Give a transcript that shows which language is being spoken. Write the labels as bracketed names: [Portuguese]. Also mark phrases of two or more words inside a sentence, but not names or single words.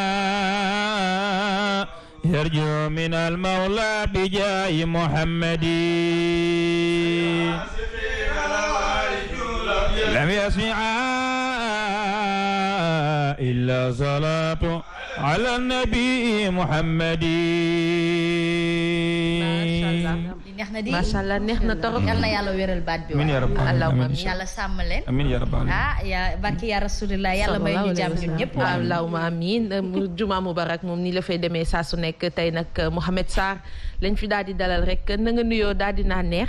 [Arabic] يرجو من المولى بجاه محمد لم يسمع إلا صلاة على النبي محمد ما شاء الله [Wolof] neex na torop. yal na yàlla wéral baat bi. [Arabic] آمين يا رب العالمين [Wolof] yàlla sàmm leen. [Arabic] آمين يا رب العالمين. [Wolof] yaa barki [Arabic] يا رسول الله [Wolof] yàlla may ñu jàmm ñun ñëpp. [Arabic] اللهم آمين جمعة مبارك [Wolof] moom nii la fay demee saa su nekk tey nag Mouhamed Sarr lañ fi daal di dalal rek na nga nuyoo daal di naa neex.